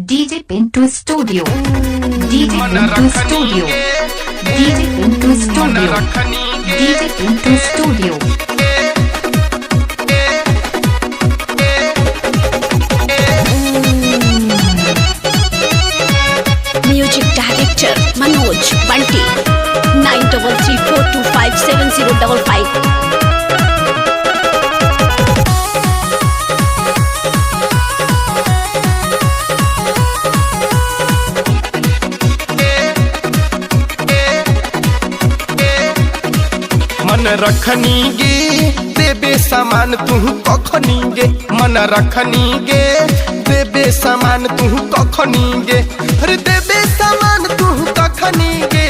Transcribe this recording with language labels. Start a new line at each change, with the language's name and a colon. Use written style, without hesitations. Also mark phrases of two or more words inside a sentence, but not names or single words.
English: DJ Pinto Studio, DJ Pinto Studio, DJ Pinto Studio, DJ Pinto Studio. Music Director Manoj Bunty 9334257055.
Magahi: मन रखनी गे देबे सामान तू कखनी गे मन रखनी गे देबे सामान तू कखनी गे अरे देबे सामान तू कखनी गे